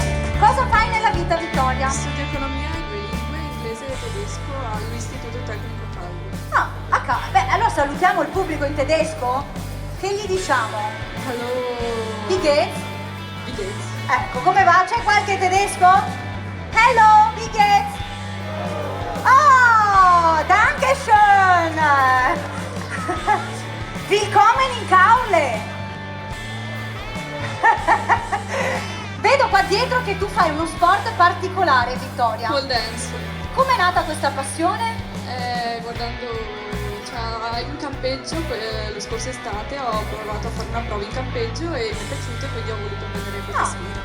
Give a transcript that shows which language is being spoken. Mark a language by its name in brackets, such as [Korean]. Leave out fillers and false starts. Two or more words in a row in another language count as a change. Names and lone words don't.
[Italian] Cosa fai nella vita, Vittoria? Studio economia e 2 lingue, inglese e tedesco all'Istituto Tecnico Calvo. Beh, allora salutiamo il pubblico in tedesco. Che gli diciamo? [German] Hello. Wie geht's? Wie geht's? [Italian] Ecco, come va? C'è qualche tedesco? [German] Hello, wie geht's? Oh, danke schön. Willkommen in Kaule. [Italian] Vedo qua dietro che tu fai uno sport particolare, Vittoria. [English] Pole dance. [Italian] Com'è nata questa passione? Guardando, cioè, in campeggio, lo scorso estate ho provato a fare una prova in campeggio e mi è piaciuto e quindi ho voluto prendere questa sfida.